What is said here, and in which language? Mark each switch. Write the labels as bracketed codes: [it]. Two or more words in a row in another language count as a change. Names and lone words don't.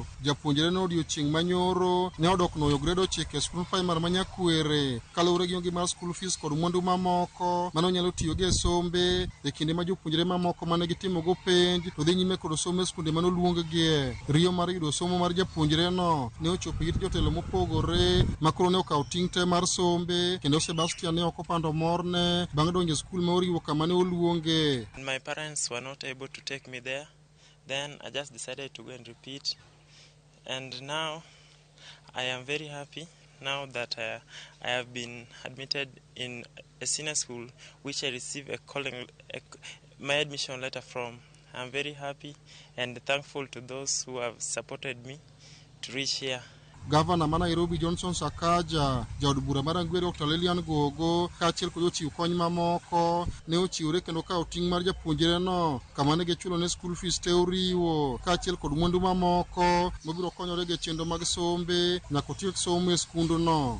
[luo] Japuonjre no odiochieng' manyoro ne odok nuoyo grade 9 e skund primary Manyakwere kaluwore gi onge mar [en] school fees [luo] kod mwandu mamoko mane onyalo tiyogo e sombe e kinde ma jopuonjre mamoko mane gitimogo penj to dhi nyime kod somo e skunde mane oluonggie. Riyo mar yudo somo mar japuonjre no ne ochopo ir jotelo mopogore makoro ne okawo ting' te mar sombe kendo Sebastian ne ok opando morne bang' donjo e skul ma Oriwo kama ne oluonge. [en] My parents were not able to take me there. Then I just decided to go and repeat. And now I am very happy now that I have been admitted in a senior school which I received my admission letter from. I'm very happy and thankful to those who have supported me to reach here. [luo] Gavana ma Nairobi Johnson Sakaja, jaod bura mar Rangwe Dr. Lilian Gogo kaachiel kod jochiw kony mamoko ne ochiwore kendo kawo ting' mar japuonjre no kama ne gichulo ne [en] school fees [luo] te Oriwo kaachiel kod mwandu mamoko mabiro konyore gi chenro mag sombe nyaka otiek somo e skund no.